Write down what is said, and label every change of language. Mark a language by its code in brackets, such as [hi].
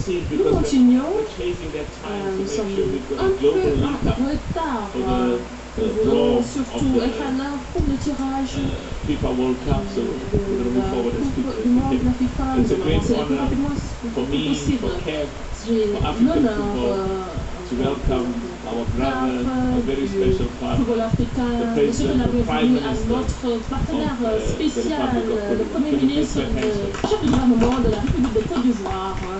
[fr] Nous continuons. Nous sommes un peu en retard. Nous voulons surtout être à l'heure pour le tirage [en] FIFA World Cup, so we're going to move forward as quickly as we can. It's a great honor for me, for Kev, for African football, to welcome our brother, a very special partner, the President, the Prime Minister of the Republic of Côte d'Ivoire. [fr] Le Premier ministre du chef du gouvernement de la République de Côte d'Ivoire.